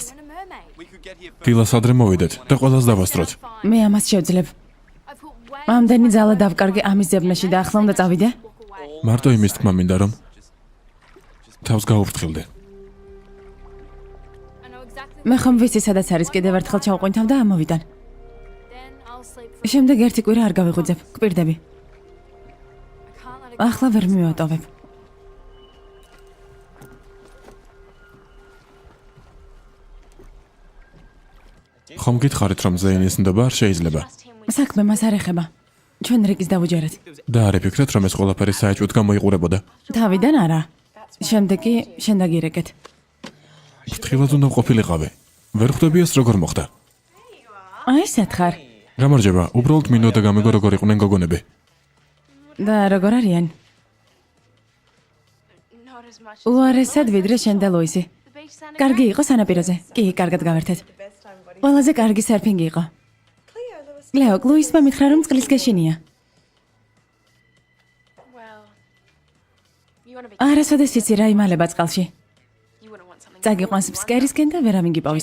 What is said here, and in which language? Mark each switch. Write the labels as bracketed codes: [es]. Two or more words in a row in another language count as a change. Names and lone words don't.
[ka] დილას ადრე მოვიდეთ და ყველას დავასწროთ. მე ამას შევძლებ. ამდენი ძალა დავკარგე ამის ზებნაში და ახლა უნდა წავიდე? მარტო იმის თქმა მინდა, რომ თავს გაუფრთხილდე. მე ხომ ვიცი სადაც არის კიდევ ერთხელ ჩავყვინთავ და ამოვიდან. [en] Then I'll sleep. [ka] შემდეგ ერთი კვირა არ გავიღვიძებ, კვირდები. [en] I can't let it [ka] ახლა ვერ მივატოვებ. ხომ გითხარით რომ ზეინის ნდობა არ შეიძლება საქმე მას არ ეხება. ჩვენ რიგის დავუჯერეთ. და არ იფიქრეთ რომ ეს ყველაფერი საეჭვოდ გამოიყურებოდა. თავიდან არა. შემდეგ კი შენ დაგირეკეთ. ფრთხილად უნდა ყოფილიყავი. ვერ ხვდები ეს როგორ მოხდა? აი ესეთ ხარ. გამარჯობა, უბრალოდ მინდოდა გამიგო როგორ იყვნენ გოგონები. და როგორ არიან? [en] not as much. [ka] უარესად ვიდრე შენ და ლუისი. [en] The beach sounded [ka] კარგი იყო სანაპიროზე. კი, კარგად გავერთეთ. ყველაზე კარგი სერფინგი იყო. ლეო, ლუისმა მითხრა რომ წყლის გეშინია. [en] well. You want to be [ka] არასოდეს იცი რა იმალება წყალში. [en] you wouldn't want something. [ka] წაგიყვანს ფსკერისკენ და ვერავინ გიპოვის.